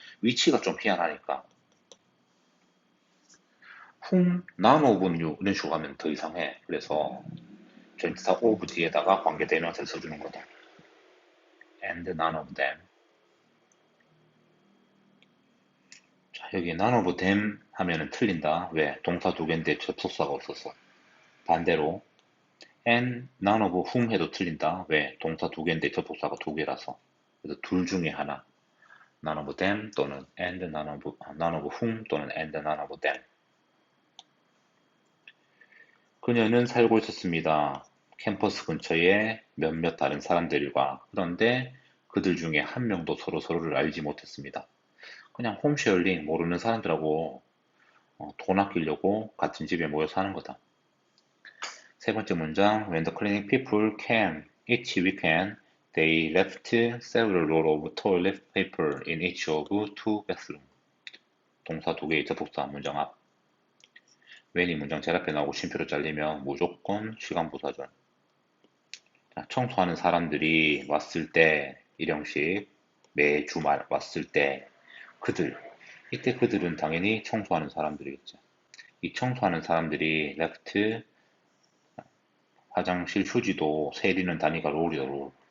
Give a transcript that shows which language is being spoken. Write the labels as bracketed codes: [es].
[ko] 위치가 좀 희한하니까 whom, [en] none of you [ko] 이런 식으로 하면 더 이상해. 그래서 전치사 of 뒤에다가 관계대명사를 써주는 거다. [en] and none of them. [ko] 자, 여기 [en] none of them [ko] 하면은 틀린다. 왜? 동사 두 개인데 접속사가 없었어. 반대로 [en] and none of whom [ko] 해도 틀린다. 왜? 동사 두 개인데 접속사가 두 개라서. 그래서 둘 중에 하나. [en] none of them 또는 and none of whom 또는 and none of them. [ko] 그녀는 살고 있었습니다. 캠퍼스 근처에 몇몇 다른 사람들과. 그런데 그들 중에 한 명도 서로를 알지 못했습니다. 그냥 홈쉐어링 모르는 사람들하고 돈 아끼려고 같은 집에 모여 사는 거다. 세 번째 문장 [en] When the cleaning people came each weekend, they left several roll of toilet paper in each of two bathrooms. [ko] 동사 두 개의 접속사 문장 앞. when이 문장 제일 앞에 나오고 쉼표로 잘리면 무조건 시간 부사절. 자, 청소하는 사람들이 왔을 때 일형식 매 주말 왔을 때 그들 이때 그들은 당연히 청소하는 사람들이겠죠. 이 청소하는 사람들이 left 화장실 휴지도 세리는 단위가 롤이다 롤.